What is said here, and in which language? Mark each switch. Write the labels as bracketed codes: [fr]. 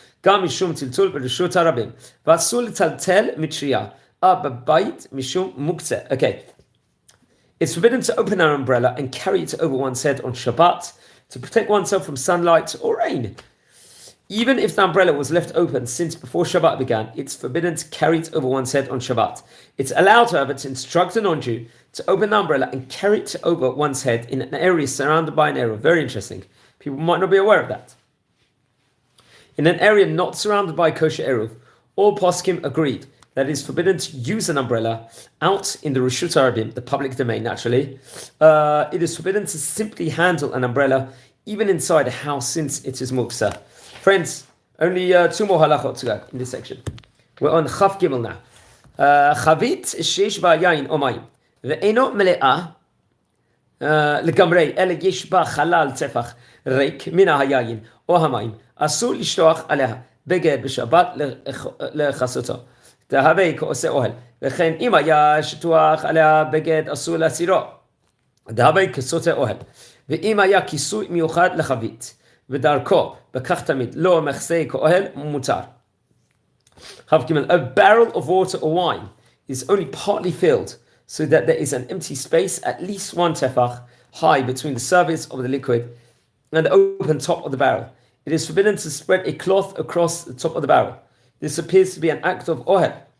[he] גם משום טלטול ברשות הרבים, ואסור לטלטל מטריה בבית משום מוקצה. [en] Okay. It's forbidden to open an umbrella and carry it over one's head on Shabbat to protect oneself from sunlight or rain. Even if the umbrella was left open since before Shabbat began, it's forbidden to carry it over one's head on Shabbat. It's allowed, however, to instruct a non-Jew to open the umbrella and carry it over one's head in an area surrounded by an arrow. Very interesting. People might not be aware of that. In an area not surrounded by kosher eruv, all poskim agreed that it is forbidden to use an umbrella out in the Rishut Arabim, the public domain, naturally. It is forbidden to simply handle an umbrella, even inside a house, since it is muksa. Friends, only 2 more halachot to go in this section. We're on Chaf Gimel now. [he] Chavit sheish ba yain o mayim, ve'eno mele'ah לגמרי, אלא יש בה חלל טפח ריק מן היין או המים, אסור לשלוח עליה בגד בשבת לכסותו. דהווה כעושה אוהל, וכן אם היה שטוח עליה בגד אסור להסירו. דהווה כסוטה אוהל, ואם היה כיסוי מיוחד לחבית, ודרכו, בכך תמיד, לא מכסה כאוהל מותר. [en] A barrel of water or wine is only partly filled, so that there is an empty space at least 1 tefach high between the surface of the liquid and the open top of the barrel. It is forbidden to spread a cloth across the top of the barrel. This appears to be an act of ohel.